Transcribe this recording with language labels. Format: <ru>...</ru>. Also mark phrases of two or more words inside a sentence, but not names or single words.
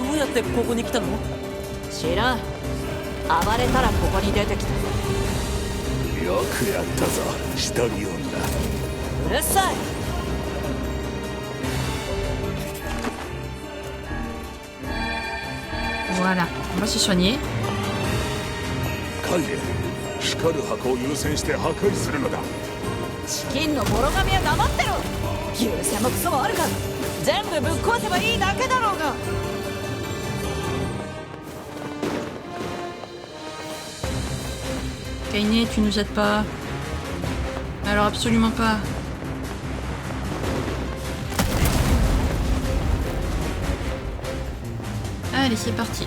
<ja>ってここに来たの？知らん。暴れたらここに出てきた。よくやったぞ一人女。うるさい。</ja> <fr>Voilà, on va se soigner.</fr> <ja>カイエ光る箱を優先して破壊するのだ。チキンのボロ髪は黙ってろ。優先もクソもあるか。全部ぶっ壊せばいいだけだろうが。</ja> <fr>Kainé, tu nous aides pas. Alors absolument pas. Allez, c'est parti.</fr>